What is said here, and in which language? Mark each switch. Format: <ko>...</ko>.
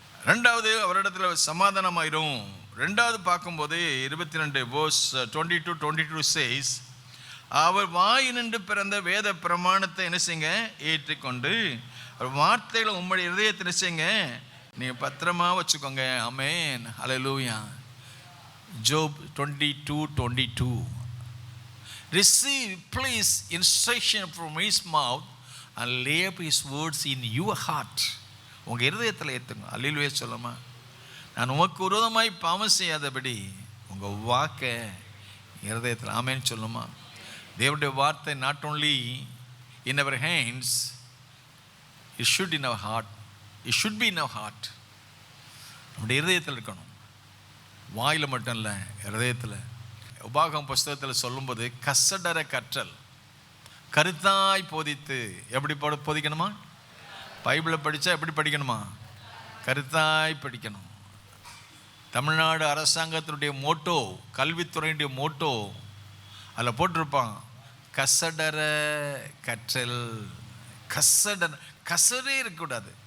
<ta>ரெண்டாவது அவரிடத்துல சமாதானமாயிரும். ரெண்டாவது பார்க்கும்போது 22 verse 22 says, அவர் வாயினின்று பிறந்த வேத பிரமாணத்தை என்ன செய்யுங்க? ஏற்றுக்கொண்டு வார்த்தைகளை உம்முடைய இதயத்தை என்ன செய்யுங்க? நீங்கள் பத்திரமா வச்சுக்கோங்க. ஆமென், ஹல்லேலூயா.</ta> <en>Job 22:22 receive please instruction from his mouth and lay up his words in your heart.</en> <ta>உங்கள் இருதயத்தில் ஏற்றுங்க. அல்லேலூயா சொல்லுமா? நான் உமக்கு விரோதமாய் பாவம் செய்யாதபடி உங்கள் வாக்கை இருதயத்தில். ஆமென் சொல்லுமா?</ta> <en>தேவனுடைய வார்த்தை not only in our hands, it should in our heart, it should be in our heart.</en> <ta>நம்முடைய இருதயத்தில் இருக்கணும், வாயில் மட்டும் இல்லை, இருதயத்தில். உபாகமம் புஸ்தகத்தில் சொல்லும்போது கசடர கற்றல், கருத்தாய் போதித்து. எப்படி போதிக்கணுமா? பைபிளை படித்தா எப்படி படிக்கணுமா? கருத்தாய் படிக்கணும். தமிழ்நாடு அரசாங்கத்தினுடைய மோட்டோ, கல்வித்துறையினுடைய மோட்டோ அதில் போட்டிருப்பான், கசடர கற்றல். கசடர, கசடே இருக்கக்கூடாது.</ta>